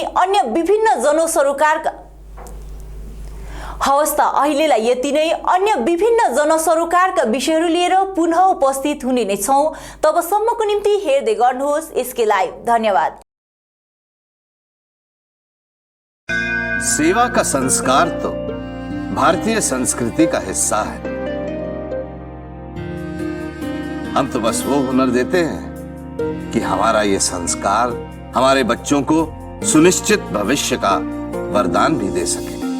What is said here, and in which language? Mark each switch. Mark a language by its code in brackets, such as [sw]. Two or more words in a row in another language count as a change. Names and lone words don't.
[ne] अन्य विभिन्न जनसरोकारका हवस् त अहिलेलाई यति नै। अन्य विभिन्न जनसरोकारका विषयहरू लिएर पुनः उपस्थित हुने नै छौं। तबसम्मको निम्ति हेर्दै गर्नुहोस् एसके लाइभ। धन्यवाद। [hi] सेवा का संस्कार तो भारतीय संस्कृति का हिस्सा है। हम तो बस वो हुनर देते हैं कि हमारा ये संस्कार हमारे बच्चों को सुनिश्चित भविष्य का वरदान भी दे सके।